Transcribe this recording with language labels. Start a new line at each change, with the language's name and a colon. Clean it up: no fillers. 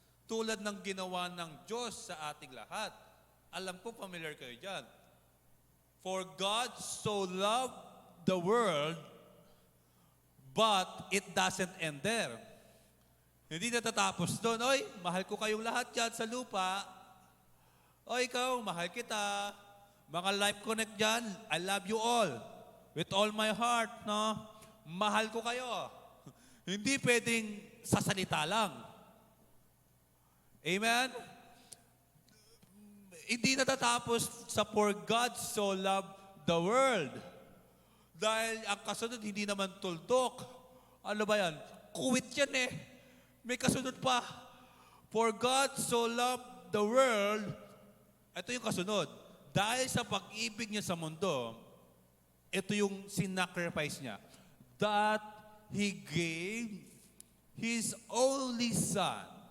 Filipino: Tulad ng ginawa ng Diyos sa ating lahat. Alam ko, familiar kayo dyan.
English: For God so loved the world, but it doesn't end there.
Filipino: Hindi natatapos doon. Oy, mahal ko kayong lahat dyan sa lupa. O ikaw, mahal kita. Mga Life Connect dyan,
English: I love you all. With all my heart,
Filipino: no? Mahal ko kayo. Hindi pwedeng sa salita lang. Amen? Hindi natatapos sa
English: for God so loved the world.
Filipino: Dahil ang kasunod, hindi naman tuldok. Ano ba yan? Kuwit yan eh. May kasunod pa.
English: For God so loved the world.
Filipino: Ito yung kasunod. Dahil sa pag-ibig niya sa mundo, ito yung sinacrifice niya.
English: That He gave His only Son.